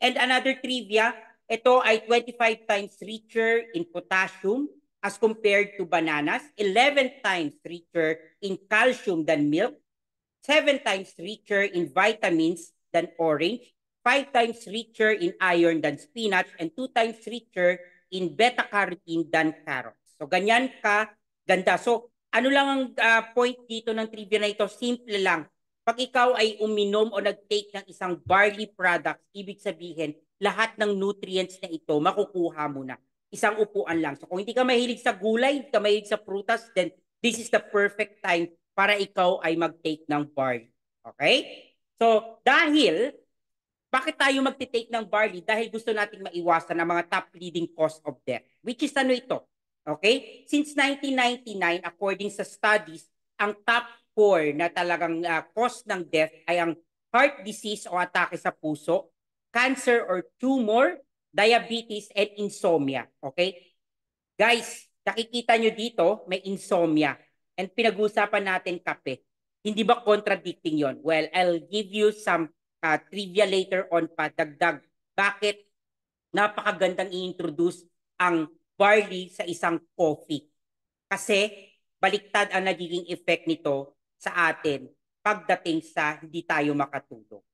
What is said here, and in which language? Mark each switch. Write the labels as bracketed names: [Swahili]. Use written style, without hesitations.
[English] And another trivia, [Filipino] ito ay [English] 25 times richer in potassium as compared to bananas, 11 times richer in calcium than milk, 7 times richer in vitamins than orange, 5 times richer in iron than spinach, and 2 times richer in beta-carotene than carrots. [Filipino] So, ganyan ka ganda. So, ano lang ang point dito ng trivia na ito? Simple lang. Pag ikaw ay uminom o nag-take ng isang barley products, ibig sabihin, lahat ng nutrients na ito, makukuha mo na. Isang upuan lang. So, kung hindi ka mahilig sa gulay, hindi ka mahilig sa prutas, [English] then this is the perfect time [Filipino] para ikaw ay mag-take ng barley. Okay? So, bakit tayo mag-take ng barley? Dahil gusto nating maiwasan ang mga [English] top leading cause of death. [Filipino] Which is ano ito? Okay? Since 1999, according sa studies, ang top 4 na talagang cause ng death ay ang heart disease o atake sa puso, cancer or tumor, diabetes, and insomnia. Okay? Guys, nakikita nyo dito, may insomnia. And pinag-uusapan natin kape. Hindi ba contradicting yon? [English] Well, I'll give you some trivia later on pa, dagdag. [Filipino] Bakit napakagandang i-introduce ang barley sa isang coffee? Kasi baliktad ang nagiging effect nito sa atin pagdating sa hindi tayo makatulog.